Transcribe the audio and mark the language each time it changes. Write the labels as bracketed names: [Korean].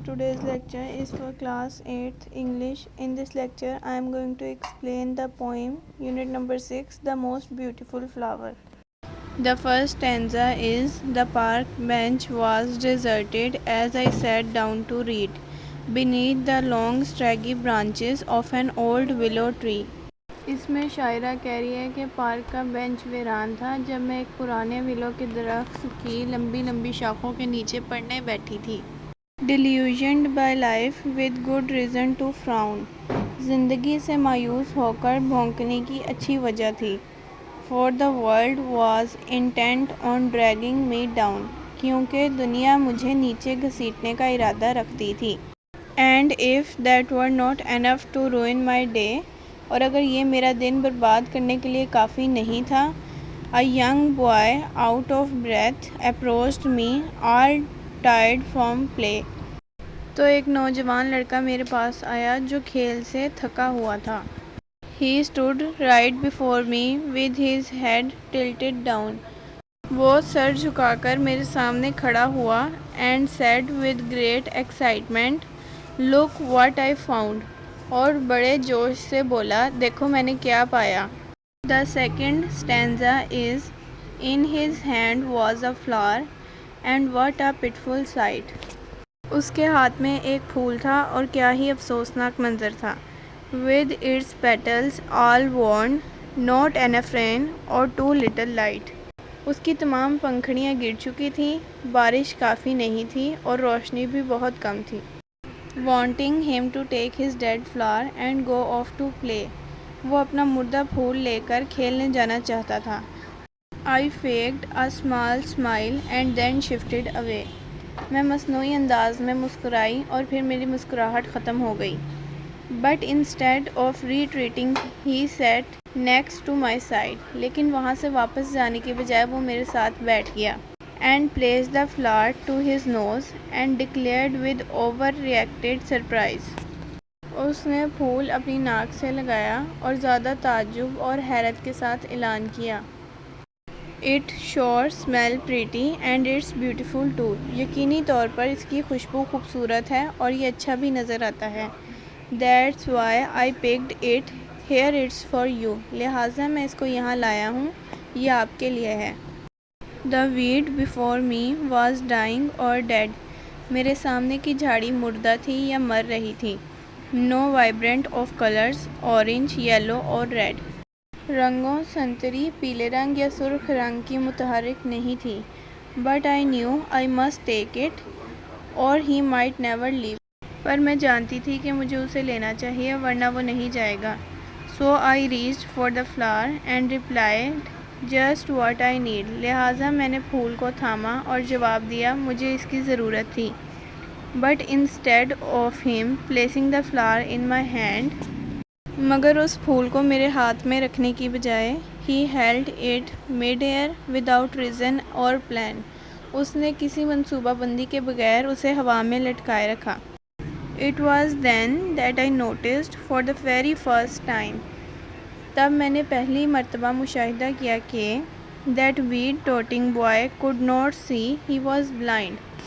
[English] Today's lecture is for class 8th English. In this lecture I am going to explain the poem unit number 6, The Most Beautiful Flower. The first stanza is, the park bench was deserted as I sat down to read beneath the long scraggy branches of an old willow tree. [Urdu] اس میں شاعرہ کہہ رہی ہے کہ park کا bench ویران تھا جب میں ایک پرانے ولو کے درخت کی لمبی لمبی شاخوں کے نیچے پڑھنے بیٹھی تھی. [English] Delusioned by life with good reason to frown. [Urdu] زندگی سے مایوس ہو کر بھونکنے کی اچھی وجہ تھی. [English] For the world was intent on dragging me down. [Urdu] کیونکہ دنیا مجھے نیچے گھسیٹنے کا ارادہ رکھتی تھی. [English] And if that were not enough to ruin my day, [Urdu] اور اگر یہ میرا دن برباد کرنے کے لیے کافی نہیں تھا, [English] a young boy out of breath approached me all tired from play. [Urdu] تو ایک نوجوان لڑکا میرے پاس آیا جو کھیل سے تھکا ہوا تھا. [English] He stood right before me with his head tilted down. [Urdu] وہ سر جھکا کر میرے سامنے کھڑا ہوا [English] and said with great excitement, look what I found. [Urdu] اور بڑے جوش سے بولا, دیکھو میں نے کیا پایا. [English] The second stanza is, in his hand was a flower and what a pitiful sight. [Urdu] اس کے ہاتھ میں ایک پھول تھا اور کیا ہی افسوسناک منظر تھا. [English] With its petals all worn, not enough rain or too little light. [Urdu] اس کی تمام پنکھڑیاں گر چکی تھیں, بارش کافی نہیں تھی اور روشنی بھی بہت کم تھی. [English] Wanting him to take his dead flower and go off to play. [Urdu] وہ اپنا مردہ پھول لے کر کھیلنے جانا چاہتا تھا. [English] I faked a small smile and then shifted away. [Urdu] میں مصنوعی انداز میں مسکرائی اور پھر میری مسکراہٹ ختم ہو گئی. [English] But instead of retreating, he sat next to my side. [Urdu] لیکن وہاں سے واپس جانے کے بجائے وہ میرے ساتھ بیٹھ گیا. [English] And placed the flower to his nose and declared with overreacted surprise. [Urdu] اس نے پھول اپنی ناک سے لگایا اور زیادہ تعجب اور حیرت کے ساتھ اعلان کیا. [English] It sure smell pretty and it's beautiful too. [Urdu] یقینی طور پر اس کی خوشبو خوبصورت ہے اور یہ اچھا بھی نظر آتا ہے. [English] That's why I picked it. Here it's for you. [Urdu] لہٰذا میں اس کو یہاں لایا ہوں, یہ آپ کے لیے ہے. [English] The weed before me was dying or dead. [Urdu] میرے سامنے کی جھاڑی مردہ تھی یا مر رہی تھی. [English] No vibrant of colors, orange, yellow اور red. [Urdu] رنگوں سنتری, پیلے رنگ یا سرخ رنگ کی متحرک نہیں تھی. [English] But I knew I must take it or he might never leave. [Urdu] پر میں جانتی تھی کہ مجھے اسے لینا چاہیے ورنہ وہ نہیں جائے گا. [English] So I reached for the flower and replied, just what I need. [Urdu] لہٰذا میں نے پھول کو تھاما اور جواب دیا, مجھے اس کی ضرورت تھی. [English] But instead of him placing the flower in my hand, [Urdu] مگر اس پھول کو میرے ہاتھ میں رکھنے کی بجائے, [English] he held it mid-air without reason or plan. [Urdu] اس نے کسی منصوبہ بندی کے بغیر اسے ہوا میں لٹکائے رکھا. [English] It was then that I noticed for the very first time. [Urdu] تب میں نے پہلی مرتبہ مشاہدہ کیا کہ [English] that weed-toting boy could not see, he was blind.